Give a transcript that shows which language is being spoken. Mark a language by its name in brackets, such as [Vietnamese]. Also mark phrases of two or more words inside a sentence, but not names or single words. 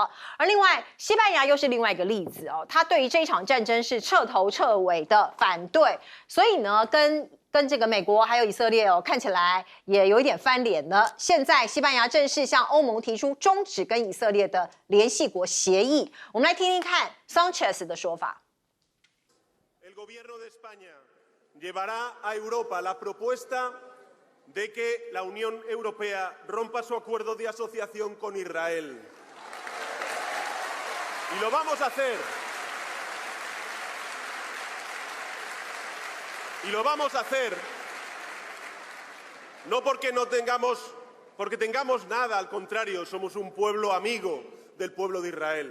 [Chinese] 而另外西班牙又是另外一个例子他对于这一场战争是彻头彻尾的反对，所以呢跟这个美国还有以色列看起来也有一点翻脸了。现在西班牙正式向欧盟提出终止跟以色列的联系国协议。我们来听听看 Sanchez 的说法。 [Spanish] Llevará a Europa la propuesta de que la Unión Europea rompa su acuerdo de asociación con Israel. Y lo vamos a hacer. Y lo vamos a hacer no porque tengamos nada, al contrario, somos un pueblo amigo del pueblo de Israel.